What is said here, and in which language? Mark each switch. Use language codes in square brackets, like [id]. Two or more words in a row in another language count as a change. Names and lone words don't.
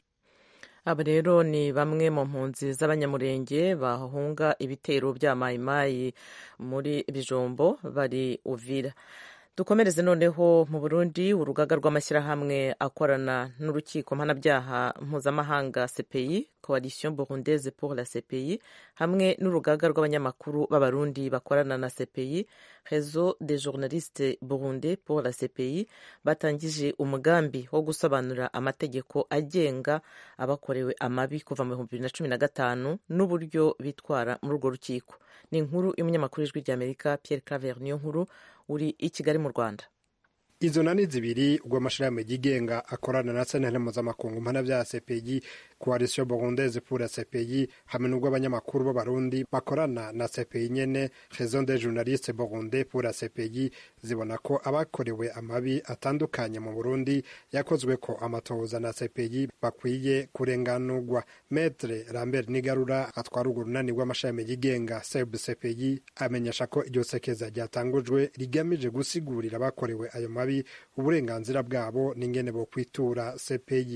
[rn] Aba rero ni bamwe mu mpunzi z'abanyamurenge bahunga ibitero bya Mayimayi muri Bijombo bari Uvira. Dukomereze noneho mu Burundi. Urugaga rw'amashyirahamwe akorana n'urukiko mpanabyaha mpuzamahanga CPI, Coalition Burundaise pour la CPI, hamwe n'urugaga rw'abanyamakuru b'abarundi bakorana na CPI, Réseau des journalistes burundais pour la CPI, batangije umugambi wo gusobanura amategeko agenga abakorewe amabi kuva mu 2015 n'uburyo bitwara muri urwo rukiko. Ni inkuru y'umunyamakuru w'Ijwi ry'Amerika Pierre Claver Niyonkuru uri i Kigali mu Rwanda. Izo nani zibiri rw'amashirahamwe yigenga akorana na sentare mpuzamakungu mpanabyaha CPI, Coalition Burundaise pour la CPI, hamwe n'urw'abanyamakuru b'abarundi bakorana na CPI nyene, Réseau des journalistes burundais pour la CPI, zibona ko abakorewe amabi atandukanye mu Burundi yakozwe ko amatohoza na CPI bakwiye kurenganurwa. Maître Lambert Nigarura atwara urunani rw'amashirahamwe yigenga CPI amenyesha ko iryo sekeza ryatangujwe rigamije gusigurira abakorewe ayo mabi uburenganzira bwabo n'ingene bo kwitura CPI,